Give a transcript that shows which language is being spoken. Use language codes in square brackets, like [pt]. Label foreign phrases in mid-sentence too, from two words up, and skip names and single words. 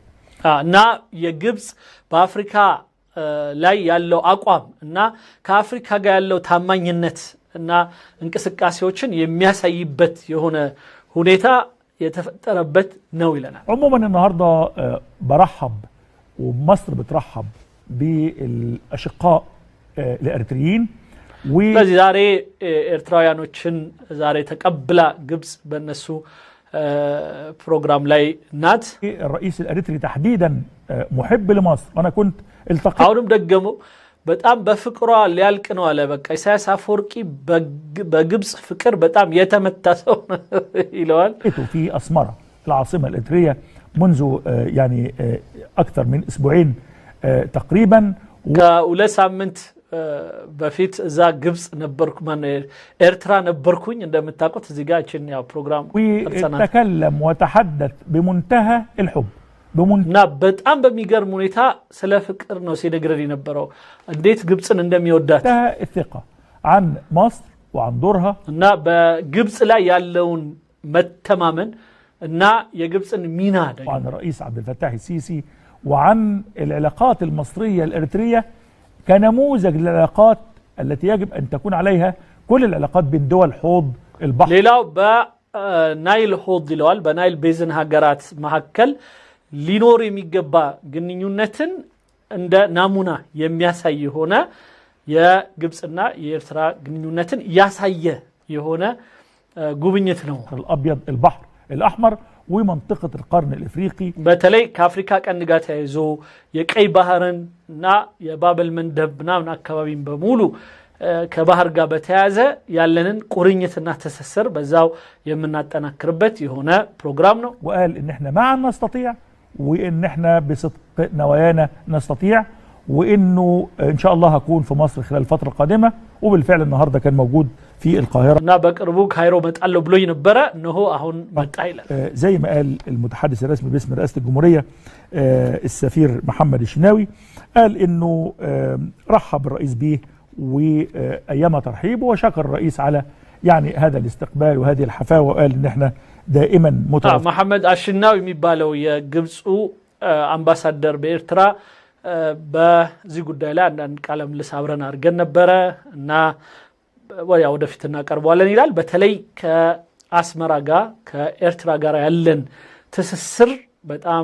[am] እና የግብጽ በአፍሪካ ላይ ያለው አቋም እና ከአፍሪካ ጋር ያለው ታማኝነት እና እንቅስቃሴዎችን የሚያሳይበት የሆነ ሁኔታ የተፈጠረበት ነው ይለናል። [ar] عموما النهارده برحب ومصر بترحب بالأشقاء الإريتريين [am] ስለዚህ ዛሬ ኤርትራውያኖችን ዛሬ ተቀብላ ግብጽ በእነሱ ፕሮግራም ላይ ናት። [ar] الرئيس الإريتري تحديدا محب لمصر وانا كنت التقيت [am] አሁንም ደግሞ በጣም በፍቅሯ ሊያልቅ ነው አለ። በቃ ኢሳያስ አፈወርቂ በግብጽ ፍቅር በጣም የተመታ ሰው ይለዋል። [ar] في أسمرة العاصمة الإريترية منذ يعني أكثر من أسبوعين تقريبا. [am] ከሁለት ሳምንት በፊት እዛ ግብጽ ነበርኩ ኤርትራ ነበርኩኝ እንደምታውቁት እዚህ ጋር እቺን ያው ፕሮግራም [ar] وتكلم وتحدث بمنتهى الحب [am] እና በጣም በሚገርም ሁኔታ ስለ ፍቅር ነው ሲነግረን የነበረው እንዴት ግብጽን እንደሚወዳት [ar] الثقة عن مصر وعن دورها [am] እና በግብጽ ላይ ያለውን መተማመን እና የግብጽን ሚና ደግሞ [ar] وعن الرئيس عبد الفتاح السيسي وعن العلاقات المصرية الإريترية كنموذج للعلاقات التي يجب أن تكون عليها كل العلاقات بين دول حوض البحر. [am] ሌላው በናይል ሆድ ይለዋል በናይል ቤዝን ሀገራት መካከል ሊኖር የሚገባ ግንኙነትን እንደ ናሙና የሚያሳይ ሆነ የግብጽና የኤርትራ ግንኙነትን ያሳየ የሆነ ጉብኝት ነው። [ar] الأبيض البحر الأحمر ومنطقة القرن الإفريقي [am] በተለይ ከአፍሪካ ቀንድ ጋር ተያይዞ የቀይ ባህርን እና የባበል መንደብ ምናምን አካባቢን በሙሉ ከባህር ጋር በተያያዘ ያለንን ቁርኝትና ትስስር በዛው የምናጠናክርበት የሆነ ፕሮግራም ነው። [ar] وقال إن إحنا معا نستطيع وإن إحنا بصدق نوايانا نستطيع وإنه إن شاء الله هكون في مصر خلال الفترة القادمة وبالفعل النهارده كان موجود في القاهره. [am] እና በቅርቡ ካይሮ መጣለው ብሎኝ ነበረ እነሆ አሁን መጣ ይላል። [ar] زي ما قال المتحدث الرسمي باسم رئاسه الجمهوريه السفير محمد الشناوي، قال انه رحب الرئيس به وايام ترحيبه وشكر الرئيس على يعني هذا الاستقبال وهذه الحفاوه، وقال ان احنا دائما متوافقين. [am] محمد الشناوي የሚባለው የግብፁ አምባሳደር በኤርትራ በዚህ ጉዳይ ላይ አንዳንድ ቃለ ምልልስ አብረን አድርገን ነበረ እና ወደፊት እናቀርበዋለን ይላል። በተለይ ከአስመራ ጋር ከኤርትራ ጋር ያለን ትስስር በጣም